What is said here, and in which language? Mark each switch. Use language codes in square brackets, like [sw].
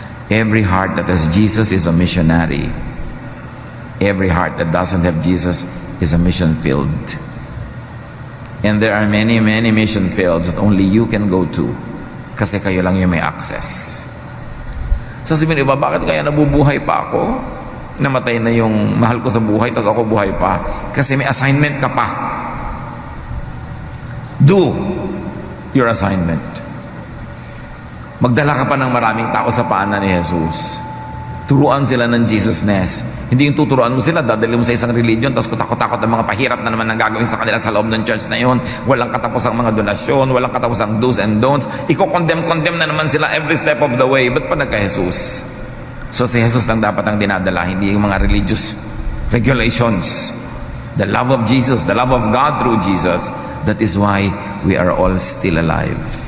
[en] Every heart that has Jesus is a missionary. Every heart that doesn't have Jesus is a mission field. And there are many, many mission fields that only you can go to [tl] kasi kayo lang yung may access. Sasabihin iba, bakit kaya nabubuhay pa ako? Namatay na yung mahal ko sa buhay, tapos ako buhay pa. Kasi may assignment ka pa. [en] Do your assignment. [tl] Magdala ka pa ng maraming tao sa paanan ni Jesus. Turuan sila ng Jesusness. Hindi yung tuturuan mo sila, dadali mo sa isang religion, tapos kutakot-takot ang mga pahirap na naman ang gagawin sa kanila sa loob ng church na yun. Walang katapusang mga donasyon, walang katapusang do's and don'ts. Iko-condemn na naman sila every step of the way. Ba't pa nagka-Jesus? So si Jesus lang dapat ang dinadala, hindi yung mga religious regulations. [en] The love of Jesus, the love of God through Jesus. That is why we are all still alive.